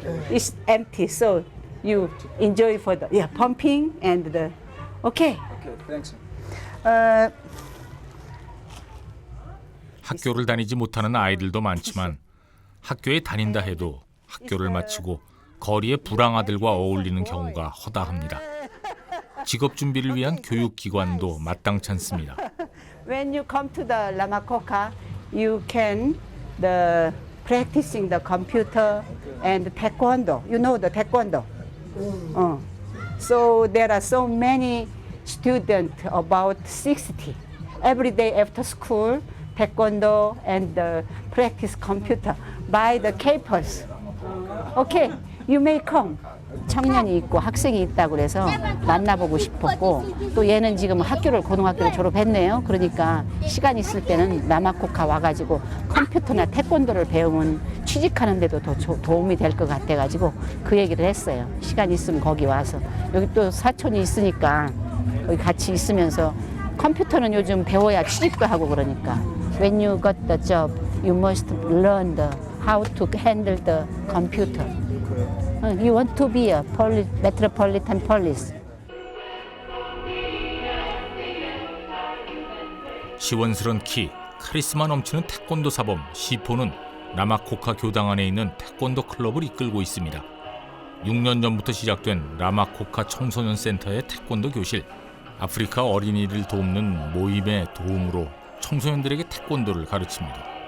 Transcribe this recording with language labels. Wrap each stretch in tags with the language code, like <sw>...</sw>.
<en>It's empty, so you enjoy for the pumping and the. Okay. Thanks.</en> <ko>학교를 다니지 못하는 아이들도 많지만 학교에 다닌다 해도 학교를 마치고 거리의 불황아들과 어울리는 경우가 허다합니다. 직업 준비를 위한 교육기관도 마땅치 않습니다.</ko> <en>When you come to the Lamacoca, you can practicing the computer and taekwondo. You know the taekwondo. So there are so many students, about 60. Every day after school, taekwondo and practice computer by the campus. Okay, you may come.</en> <ko>청년이 있고 학생이 있다고 그래서 만나보고 싶었고 또 얘는 지금 고등학교를 졸업했네요. 그러니까 시간 있을 때는 라마코카 와가지고 컴퓨터나 태권도를 배우면 취직하는 데도 더 도움이 될 것 같아가지고 그 얘기를 했어요. 시간 있으면 거기 와서. 여기 또 사촌이 있으니까 여기 같이 있으면서 컴퓨터는 요즘 배워야 취직도 하고 그러니까</ko> <en>When you got the job, you must learn how to handle the computer. You want to be a metropolitan police.</en> <ko>시원스런 키, 카리스마 넘치는 태권도 사범 시포는 라마코카 교당 안에 있는 태권도 클럽을 이끌고 있습니다. 6년 전부터 시작된 라마코카 청소년 센터의 태권도 교실. 아프리카 어린이를 돕는 모임의 도움으로 청소년들에게 태권도를 가르칩니다.</ko>